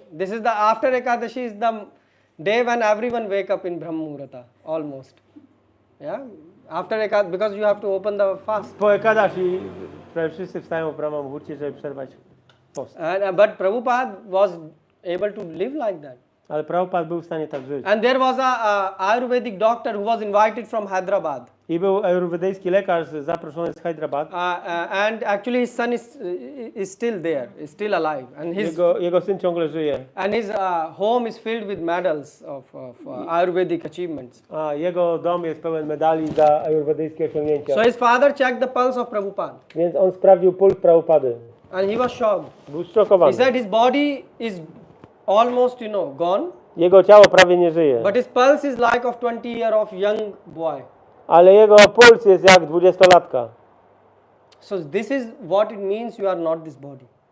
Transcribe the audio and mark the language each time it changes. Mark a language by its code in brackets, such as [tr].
[en] This is the after Ekadashi is the day when everyone wake up in Brahma Muhurta, almost. Yeah. After Ekadashi, because you have to open the fast. [pl] Po Ekadashi prawie wszyscy wstają w Brahma Muhurcie, żeby przerwać post. [en] But Prabhupada was able to live like that. [pl] Ale Prabhupada był w stanie tak żyć. [en] And there was a Ayurvedic doctor who was invited from Hyderabad. [pl] I był ajurwedyjski lekarz zaproszony z Hyderabad. [en] And actually his son is still there, is still alive. And [pl] Jego syn ciągle żyje. [en] and his home is filled with medals of Ayurvedic achievements. [pl] A jego dom jest pełen medali za ajurwedyjskie osiągnięcia. [en] So his father checked the pulse of Prabhupada. [pl] Więc on sprawdził puls Prabhupady. [en] And he was shocked. [pl] Był [en] He [pl] zszokowany. [en] said his body is almost, gone. [pl] Jego ciało prawie nie żyje. [en] But his pulse is like of 20-year-old young boy. [pl] Ale jego puls jest jak 20-latka. [en] So this is what it means you are not this body.